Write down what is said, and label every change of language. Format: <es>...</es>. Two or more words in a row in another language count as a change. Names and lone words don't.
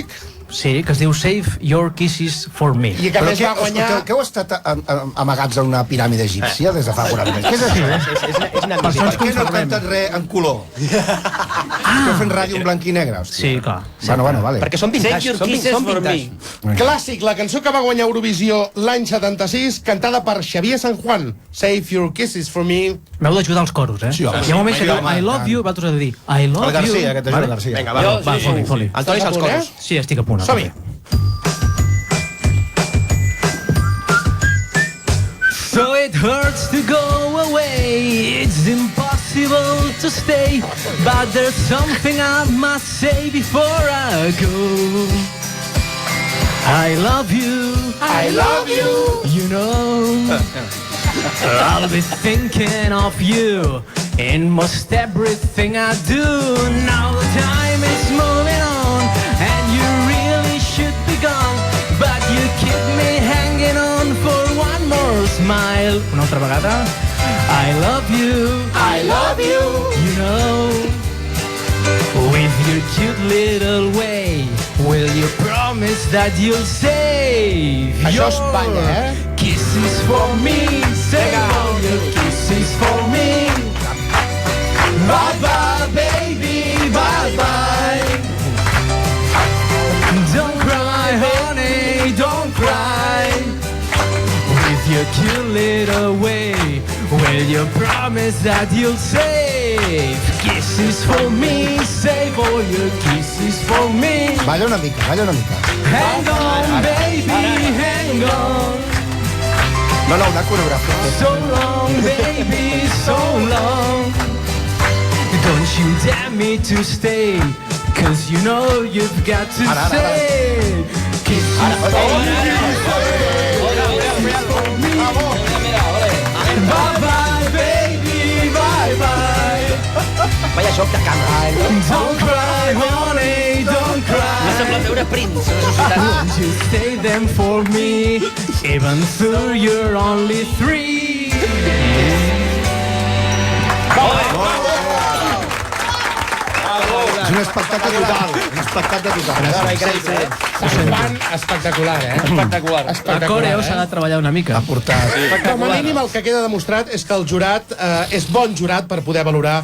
<ca>Sí, que es diu Save Your Kisses for Me. I que a més va guanyar... Que heu estat amagats en una piràmide egípcia des de fa 40 anys? Què és això? És Per què no cantes res en color? Esteu fent ràdio en blanc i negre, hòstia. Sí, clar. Bueno, vale. Perquè són vintage.</ca> <en>Save your kisses for me.</en> <ca>Clàssic, la cançó que va guanyar Eurovisió l'any 76, cantada per Xavier San Juan. Save Your Kisses for Me. M'heu d'ajudar als coros, Sí, home. Hi ha moments que diu</ca> <en>I love you,</en> <ca>vosaltres heu de dir</ca> <en>I love</en> <ca>El Garcia,</ca> <en>you.</en> <ca>que t'ajuda el Garcia. Vinga, Va, va. foli. Antoni, als coros. Sí, estic a punt. Som-hi.</ca> <en>So it hurts to go away, it's impossible to stay, but there's something I must say before I go. I love you, you know. I'll be thinking of you in most everything I do. Now the time is moving on, and you really should be gone, but you keep me hanging on for one more smile.</en> <ca>Una altra vegada.</ca> <en>I love you, you know. With your cute little way, will you promise that you'll save</en> <ca>Això</ca> <en>your</en> <ca>es balla,</ca> <en>kisses for me? Save all your kisses for me. Bye bye, baby, bye bye. Don't cry, honey, don't cry. With your cute little way, will you promise that you'll save kisses for me? Save all your kisses for me.</en> <ca>Balla una mica.</ca> <en>Hang on, baby, hang on.</en> <ca>No, una coreografia.</ca> <en>So long, baby, so long. Don't you dare me to stay, cause you know you've got to say kisses for me. Bye bye, baby, bye bye.</en> <ca>Vaya xoc de cama.</ca> <en>Don't cry, honey, don't cry.</en> <ca>M'ha semblat veure Prince a la societat.</ca> <en>Won't you stay them for me, even though you're only 3?</en> <ca>És un espectacle total. Sant Juan, espectacular, El coreo s'ha de treballar una mica. Com a mínim el que queda demostrat és que el jurat és bon jurat per poder valorar</ca>